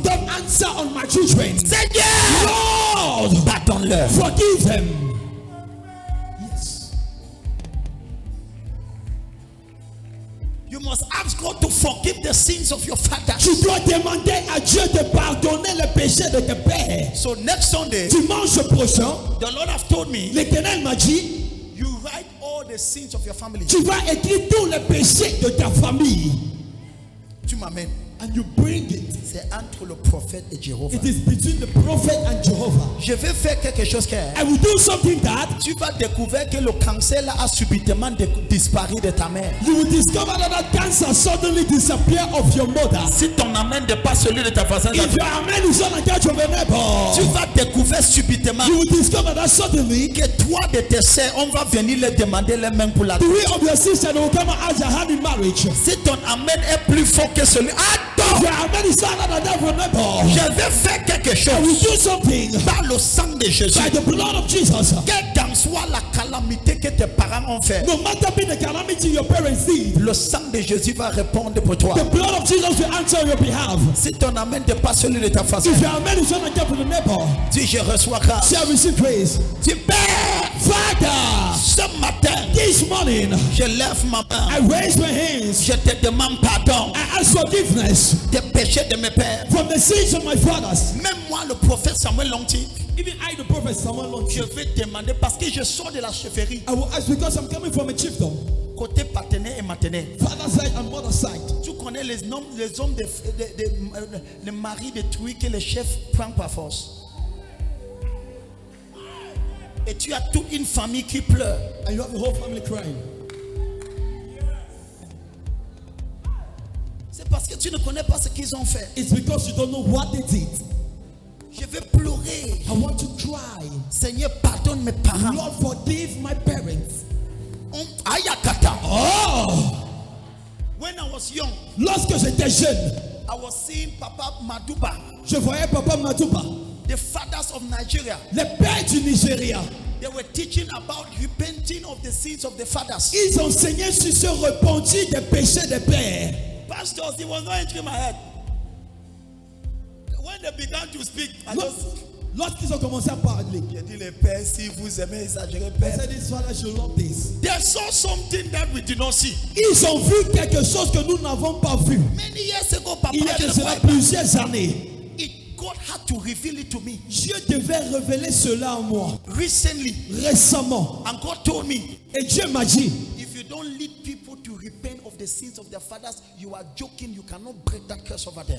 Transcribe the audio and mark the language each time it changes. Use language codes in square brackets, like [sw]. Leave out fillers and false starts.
[en] don't answer on my children. [fr] Seigneur, [en] Lord, [fr] pardonne-leur. [en] forgive them. Yes. You must ask God to forgive the sins of your father. [fr] Tu dois demander à Dieu de pardonner les péchés de tes pères. [en] So next Sunday, [fr] Dimanche prochain, [en] the Lord have told me, [fr] l'Éternel m'a dit, [en] you write all the sins of your family. [fr] tu vas écrire tous les péchés de ta famille. Tu m'amènes. [en] And you bring it. [fr] C'est entre le prophète et Jéhovah. [en] It is between the prophet and Jehovah. [fr] Je vais faire quelque chose que [en] I will do something that [fr] tu vas découvrir que le cancer là a subitement disparu de ta mère. [en] you will discover that cancer suddenly disappear of your mother. [fr] Si ton amène n'est pas celui de ta voisine, [en] If your amen is not like that of a neighbor, [fr] tu vas découvrir subitement [en] you will discover that suddenly [fr] que toi de tes sœurs, on va venir les demander les mains pour la [en] three of your sisters will come and ask your hand in marriage. [fr] Si ton amène est plus fort que celui, [en] If your amen is not like that of a neighbor, [fr] je vais faire quelque [en] I will [fr] chose [en] do something [fr] par le sang de Jésus. [en] by the blood of Jesus. [fr] Quelle qu'en soit la calamité que tes parents ont fait, [en] No matter be the calamity your parents see, [fr] le sang de Jésus va répondre pour toi. [en] the blood of Jesus will answer on your behalf. [fr] Si ton amène n'est pas celui de ta façon, [en] If your amen is not like that of a neighbor, [fr] dis je reçois grâce. [en] shall receive praise. [fr] Dis Père, [en] Father, [fr] ce matin, [en] this morning [fr] je lève ma [en] I [fr] main. [en] raise my hands. [fr] Je te demande pardon [en] I ask forgiveness [fr] des péchés de mes pères. [en] from the sins of my fathers. [fr] Même moi, le prophète Samuel Lonti, [en] Even I, the prophet Samuel, [fr] je vais demander parce que je sors de la chefferie, [en] I will ask because I'm coming from a chiefdom, [fr] côté paternel et maternel. [en] father side and mother side. [fr] Tu connais les hommes les maris détruits que le chef prend par force. Et tu as toute une famille qui pleure. [en] And you have the whole family crying. [fr] C'est parce que tu ne connais pas ce qu'ils ont fait. [en] It's because you don't know what they did. [fr] Je vais pleurer. [en] I want to cry. [fr] Seigneur, pardonne mes parents. [en] Lord, forgive my parents. Ayakata. Oh, When I was young, [fr] lorsque j'étais jeune, [en] I was seeing Papa Maduba, [fr] je voyais Papa Matouba, [en] the fathers of Nigeria. [fr] les pères du Nigeria. [en] They were teaching about repenting of the sins of the fathers. [fr] Ils enseignaient sur se repentir des péchés des pères. [en] Pastors, it was not entering my head. When they began to speak, I just... [fr] Lorsqu'ils ont commencé à parler, J'ai dit les pères, si vous aimez exagérer, [en] I [fr] père. [en] said, this father should love this. They saw something that we did not see. [fr] Ils ont vu quelque chose que nous n'avons pas vu. [en] Many years ago, Papa, [fr] Il y a je de ne cela croyais pas. plusieurs années. [en] God had to reveal it to me [fr] Dieu devait révéler cela à moi [en] recently. [fr] récemment. [en] And God told me, [fr] Et Dieu m'a dit, [en] if you don't lead people to repent of the sins of their fathers, you are joking. You cannot break that curse over them.